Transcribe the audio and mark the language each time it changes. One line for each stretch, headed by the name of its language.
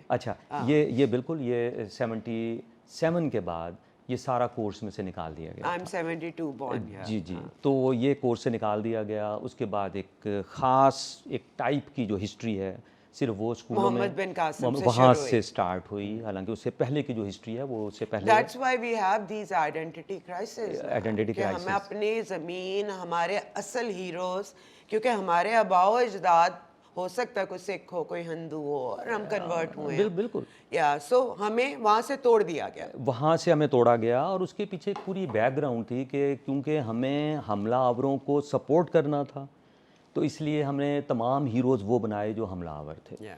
Urdu: اچھا, یہ بالکل یہ 77 کے بعد یہ سارا کورس میں سے نکال دیا گیا.
English: I'm 72 born.
Urdu: جی, تو یہ کورس سے نکال دیا گیا. اس کے بعد ایک خاص ایک ٹائپ کی جو ہسٹری ہے صرف وہ اسکولوں میں محمد بن قاسم وہاں سے سٹارٹ ہوئی, حالانکہ اس سے پہلے کی جو ہسٹری ہے وہ اس سے پہلے.
English: That's why we have these identity crises.
Urdu: کہ ہمیں اپنی زمین, ہمارے اصل ہیروز, کیونکہ ہمارے آباء و اجداد ہو سکتا ہے کوئی سکھ ہو کوئی ہندو ہو اور ہم کنورٹ ہوئے ہیں. بالکل. سو ہمیں وہاں سے توڑ دیا گیا. وہاں سے ہمیں توڑا گیا, اور اس کے پیچھے ایک پوری بیک گراؤنڈ تھی کہ کیونکہ ہمیں حملہ آوروں کو سپورٹ کرنا تھا تو اس لیے ہم نے تمام ہیروز وہ بنائے جو حملہ آور تھے.